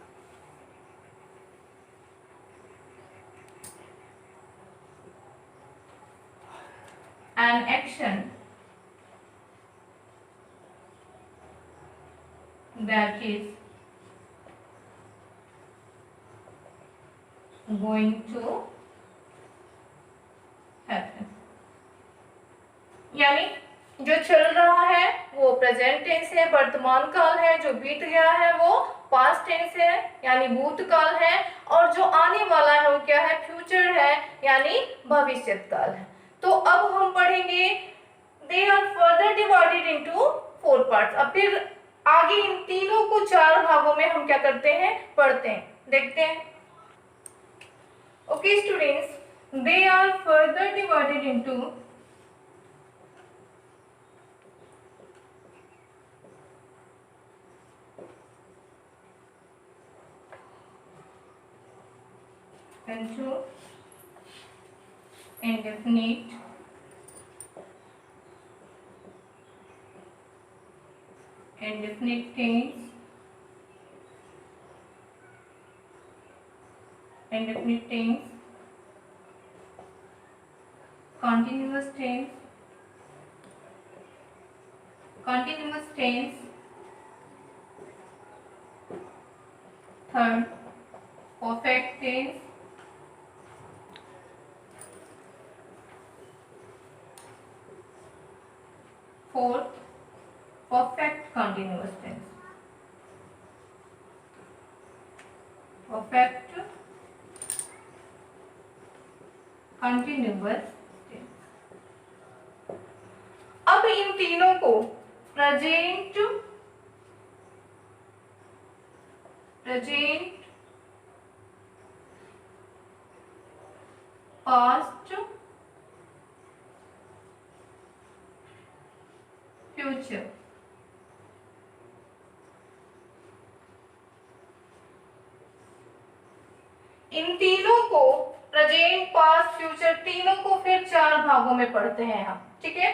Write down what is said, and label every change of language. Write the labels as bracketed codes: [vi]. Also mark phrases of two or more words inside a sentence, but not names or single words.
[en] An action that is going to happen. [hi] यानी जो चल रहा है वो [en] present tense [hi] है, वर्तमान काल है, जो बीत गया है वो [en] past tense [hi] है यानी भूतकाल है, और जो आने वाला है वो क्या है, फ्यूचर है यानी भविष्यत काल है। तो अब हम पढ़ेंगे [en] they are further divided into 4 parts. [hi] अब फिर आगे इन तीनों को 4 भागों में हम क्या करते हैं, पढ़ते हैं, देखते हैं। [en] okay students, they are further divided into indefinite, indefinite tense, indefinite tense, continuous tense, continuous tense, third perfect tense, fourth perfect continuous tense, perfect continuous tense। [hi] अब इन तीनों को [en] present, present, past, future, [hi] इन तीनों को [en] present, past, future [hi] तीनों को फिर 4 भागों में पढ़ते हैं हम, ठीक है।